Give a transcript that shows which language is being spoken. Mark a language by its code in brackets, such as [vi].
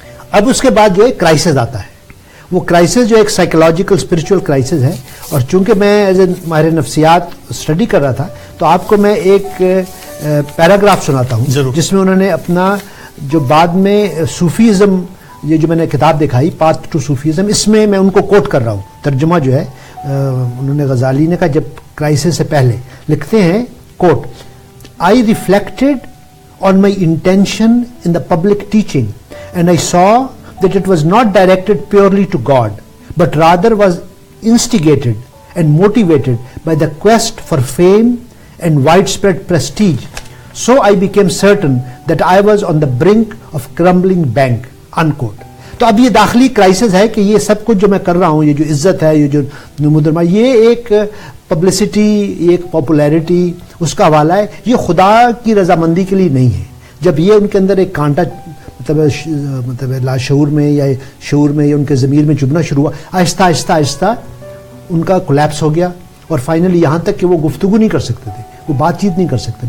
[ur] اب اس کے بعد جو ہے کرائسس آتا ہے. وہ کرائسس جو ایک سائیکولوجیکل اسپرچول کرائسس ہے، اور چونکہ میں ایز اے ماہر نفسیات اسٹڈی کر رہا تھا، تو آپ کو میں ایک پیراگراف سناتا ہوں جس میں انہوں نے اپنا جو بعد میں صوفیزم، یہ جو میں نے کتاب دکھائی پاتھ ٹو صوفیزم، اس میں میں ان کو کوٹ کر رہا ہوں. ترجمہ جو ہے انہوں نے غزالی نے کہا جب کرائسس سے پہلے لکھتے ہیں، کوٹ: [en] I reflected on my intention in the public teaching, and I saw that it was not directed purely to God, but rather was instigated and motivated by the quest for fame and widespread prestige. So I became certain that I was on the brink of crumbling bank. Unquote. [ur] تو اب یہ داخلی crisis ہے کہ یہ سب کچھ جو میں کر رہا ہوں، یہ جو عزت ہے، یہ جو نمودرما، یہ ایک پبلسٹی، ایک پاپولیرٹی، اس کا حوالہ ہے. یہ خدا کی رضامندی کے لیے نہیں ہے. جب یہ ان کے اندر ایک کانٹا مطلب لاشعور میں یا شعور میں یا ان کے ضمیر میں چبھنا شروع ہوا، آہستہ آہستہ آہستہ ان کا کولیپس ہو گیا، اور فائنلی یہاں تک کہ وہ گفتگو نہیں کر سکتے تھے، وہ بات چیت نہیں کر سکتے.